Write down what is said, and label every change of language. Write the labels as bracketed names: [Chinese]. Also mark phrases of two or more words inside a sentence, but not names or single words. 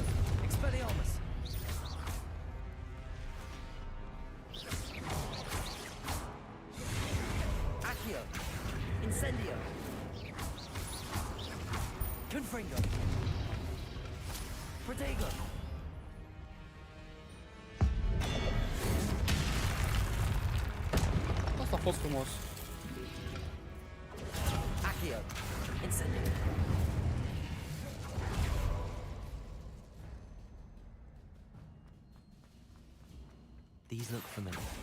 [Romanian] Expelliarmus! Accio! Incendio! Confringo! Protego! Asta a fost frumos. Accio! Incendio! [English] These look familiar.